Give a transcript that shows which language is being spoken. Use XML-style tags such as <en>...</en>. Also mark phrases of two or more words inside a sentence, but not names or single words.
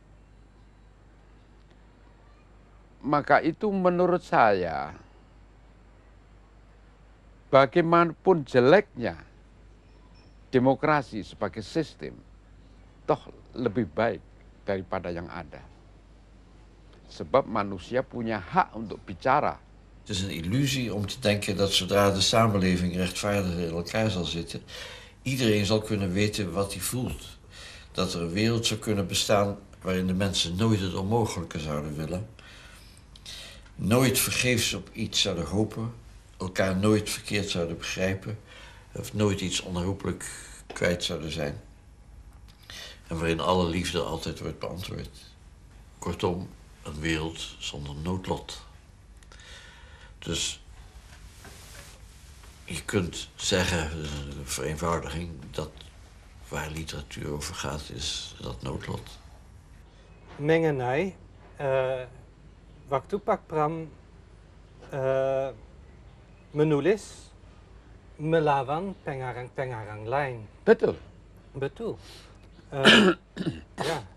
<id>Maka itu menurut saya, bagaimanapun jeleknya demokrasi sebagai sistem, toh lebih baik daripada yang ada. Sebab manusia punya hak untuk bicara.</id> <nl>Het is een illusie om te denken dat zodra de samenleving rechtvaardiger in elkaar zal zitten, iedereen zal kunnen weten wat hij voelt. Dat er een wereld zou kunnen bestaan waarin de mensen nooit het onmogelijke zouden willen. Nooit vergeefs op iets zouden hopen, elkaar nooit verkeerd zouden begrijpen, of nooit iets onherroepelijk kwijt zouden zijn. En waarin alle liefde altijd wordt beantwoord. Kortom, een wereld zonder noodlot. Dus je kunt zeggen, de vereenvoudiging, dat waar literatuur over gaat, is dat noodlot.</nl> <id>Mengenai, waktu Pak Pram menulis melawan pengarang-pengarang lain. Betul. Betul. Ja.</id>